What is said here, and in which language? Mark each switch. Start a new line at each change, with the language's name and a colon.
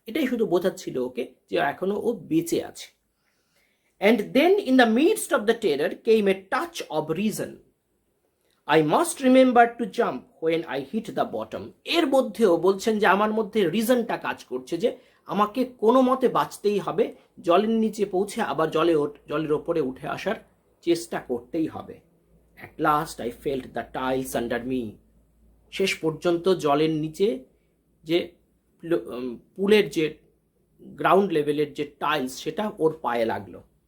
Bangla: এটাই শুধু বোঝাচ্ছিল ওকে যে এখনো ও বেঁচে আছে।
English: And then in the midst of the terror came a touch of reason. I must remember to jump when I hit the bottom.
Bangla: এর মধ্যেও বলছেন যে আমার মধ্যে রিজনটা কাজ করছে যে আমাকে কোনো মতে বাঁচতেই হবে, জলের নিচে পৌঁছে আবার জলের ওপরে উঠে আসার চেষ্টা করতেই হবে।
English: At last I felt the tiles under me.
Bangla: শেষ পর্যন্ত জলের নিচে যে পুলের যে গ্রাউন্ড লেভেলের যে টাইলস, সেটা ওর পায়ে লাগলো।